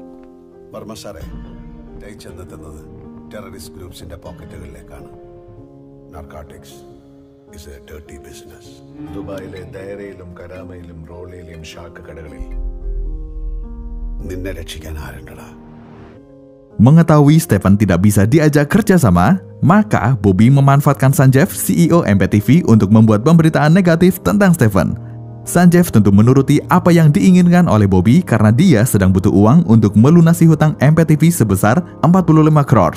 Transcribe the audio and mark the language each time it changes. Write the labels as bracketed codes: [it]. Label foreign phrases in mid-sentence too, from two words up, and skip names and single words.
[ml] വർമ്മ സാറേ, ചെന്നെത്തുന്നത് [en] terrorist groups [ml] പോക്കറ്റുകളിലേക്കാണ്. [en] Narcotics is a dirty business. [ml] ദുബായിലെ ദയറയിലും കരാമയിലും റോളയിലും ഷാക്ക് കടകളിൽ നിന്നെ രക്ഷിക്കാൻ ആരുണ്ടടാ? [id] Mengetahui Stephen tidak bisa diajak kerja sama, maka Bobby memanfaatkan Sanjeev, CEO MPTV, untuk membuat pemberitaan negatif tentang Stephen. Sanjeev tentu menuruti apa yang diinginkan oleh Bobby karena dia sedang butuh uang untuk melunasi hutang MPTV sebesar 45 crores.